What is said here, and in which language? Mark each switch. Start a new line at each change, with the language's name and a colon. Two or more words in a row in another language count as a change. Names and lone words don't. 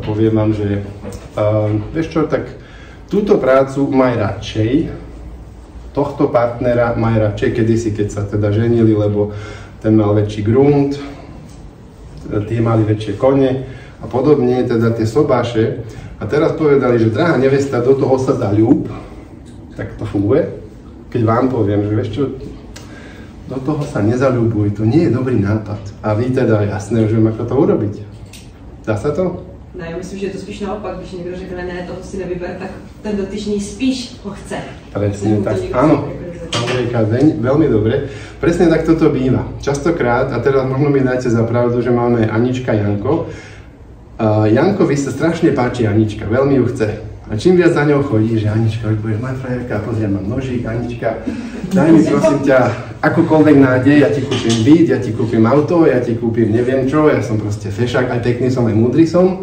Slovak: Poviem vám, že vieš čo, tak túto prácu maj radšej, tohto partnera maj radšej kedysi, keď sa teda ženili, lebo ten mal väčší grunt, tie mali väčšie kone a podobne, teda tie sobáše. A teraz povedali, že drahá nevesta, do toho sa zaľúb. Tak to funguje? Keď vám poviem, že vieš čo, do toho sa nezaľúbuj, to nie je dobrý nápad. A vy teda jasné, že ako to urobiť. Dá sa to?
Czech: No, já myslím, že je to spíš naopak, když někdo řekne, ne, toho si nevyber, tak ten dotyčný spíš ho chce.
Slovak: Presne tak, áno. Andrejka, veľmi dobre. Presne tak toto býva. Častokrát, a teraz možno mi dáte za pravdu, že máme Anička Janko. Jankovi sa strašne páči Anička, veľmi ju chce. A čím viac za ňou chodí, že Anička, už budeš moja frajerka, pozri, mám nožík, Anička, daj mi prosím ťa akúkoľvek nádej, ja ti kúpim byt, ja ti kúpim auto, ja ti kúpim neviem čo, ja som proste fešák, aj pekný som, aj múdry som.